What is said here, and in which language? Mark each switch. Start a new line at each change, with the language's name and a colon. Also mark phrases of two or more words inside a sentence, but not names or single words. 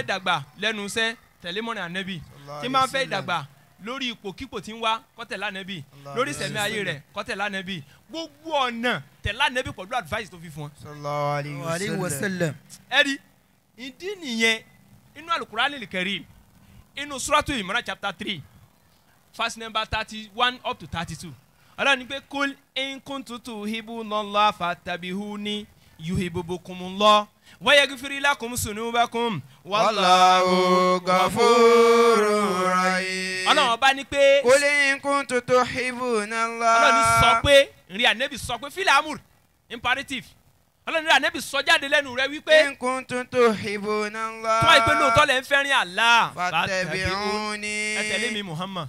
Yoruba: fẹ́ dàgbà lẹ́nu iṣẹ́ tẹ̀lé ìmọ̀ràn ànábì. tí bá ń fẹ́ ìdàgbà lórí ipòkípò tí ń wá kó tẹ̀lé ànábì lórí ìṣẹ̀mí ayé rẹ̀ kó tẹ̀lé ànábì gbogbo ọ̀nà tẹ̀lé ànábì pẹ̀lú advice tó fi fún wọn.
Arabic: صلى الله عليه وسلم.
Yoruba: ẹ rí ìdí nìyẹn inú Al-Qur'anil Karim inú Suratu Imran
English: chapter 3 verse number 31 up to 32
Yoruba: Ọlọ́run ní pé
Arabic: قل إن كنتم تحبون الله فاتبعوني يحببكم الله ويغفر لكم ذنوبكم والله غفور رحيم.
Yoruba: Ọlọ́run bá ní pé
Arabic: قل إن كنتم تحبون الله.
Yoruba: Ọlọ́run sọ pé rí ànábì sọ pé
Arabic: فعل أمر
Yoruba: imperative Ọlọ́run rí ànábì sọ jáde lẹ́nu rẹ̀ wípé
Arabic: إن كنتم تحبون الله.
Yoruba: tó wáyé pé lóòótọ́ lẹ́ ń fẹ́rin Allah fattabi'uni. ẹ tẹ̀lé mi Muhammad.